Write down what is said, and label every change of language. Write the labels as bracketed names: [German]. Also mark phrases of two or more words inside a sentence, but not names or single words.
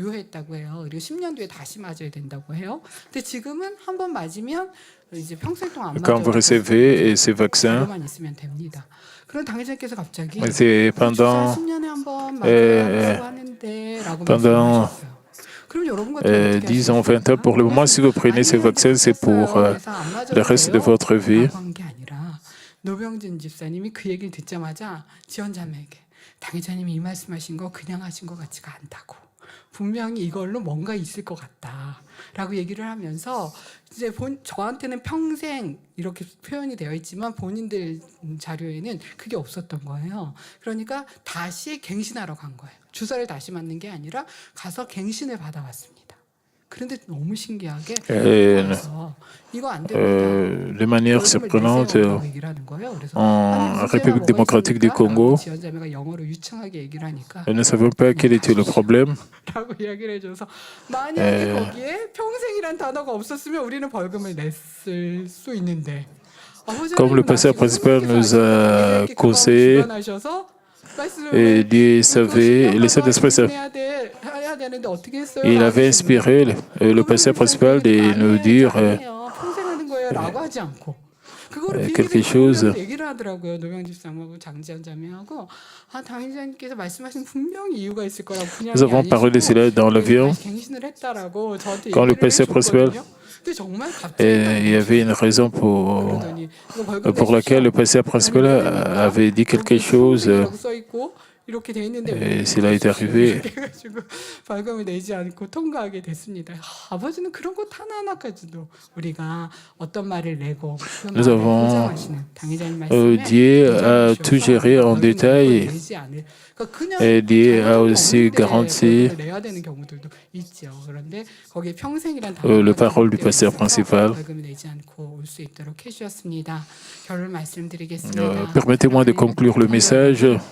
[French] Quand vous recevez ces vaccins, c'est pendant 10 ans, 20 ans. Pour le moment, si vous prenez ces vaccins, c'est pour le reste de votre vie. [Korean] 노병진 집사님이 그 얘기를 듣자마자 지원자매에게 당회자님이 이 말씀하신 거 그냥 하신 것 같지가 않다고, 분명히 이걸로 뭔가 있을 것 같다라고 얘기를 하면서 이제 저한테는 평생 이렇게 표현이 되어 있지만 본인들 자료에는 그게 없었던 거예요. 그러니까 다시 갱신하러 간 거예요. 주사를 다시 맞는 게 아니라 가서 갱신을 받아왔습니다. 그런데 너무 신기하게 이거 안 됩니다. [French] De manière surprenante, en République démocratique du Congo, [Korean] 지원자매가 영어로 유창하게 얘기를 하니까 [French] nous ne savions pas quel était le problème. [Korean] 라고 이야기를 해줘서 만약에 거기에 평생이란 단어가 없었으면 우리는 벌금을 냈을 수 있는데 [French] Comme le pasteur principal nous a conseillé, et Dieu savait, le Saint-Esprit, il avait inspiré le pasteur principal de nous dire quelque chose. Nous avons parlé de cela dans l'avion. Quand le pasteur principal, il y avait une raison pour laquelle le pasteur principal avait dit quelque chose. Et cela est arrivé. [Korean] 벌금을 내지 않고 통과하게 됐습니다. 아버지는 그런 것 하나하나까지도 우리가 어떤 말을 내고 [French] Nous avons Dieu a tout géré en détail et Dieu a aussi garanti la parole du pasteur principal. Permettez-moi de conclure le message.